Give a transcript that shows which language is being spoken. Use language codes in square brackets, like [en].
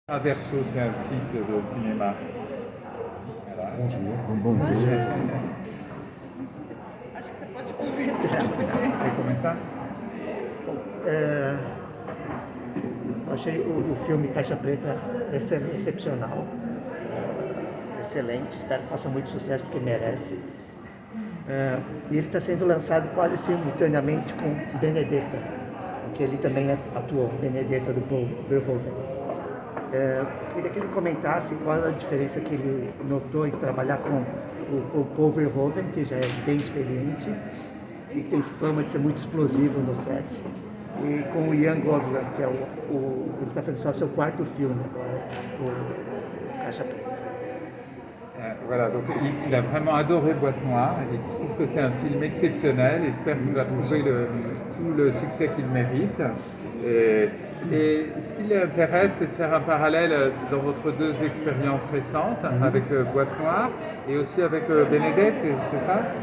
[fr] Averso, c'est un site de cinéma. Voilà. Bonjour. Bonjour. [pt] Acho que você pode conversar. Quer começar? Achei o filme Caixa Preta excepcional, excelente, espero que faça muito sucesso porque merece. E ele está sendo lançado quase simultaneamente com Benedetta, que ele também atuou, Benedetta do Paul Verhoeven. Queria que ele comentasse qual a diferença que ele notou em trabalhar com o Paul Verhoeven, que já é bem experiente e tem fama de ser muito explosivo no set, e com o Ian Gosling, que é ele está fazendo só seu quarto filme agora, o Caixa Preta. [fr] Voilà, donc il a vraiment adoré Boîte Noire, il trouve que c'est un film exceptionnel, il espère qu'il va trouver tout le succès qu'il mérite. Et ce qui l'intéresse, c'est de faire un parallèle dans votre deux expériences récentes, avec Boîte Noire et aussi avec Benedetta, c'est ça?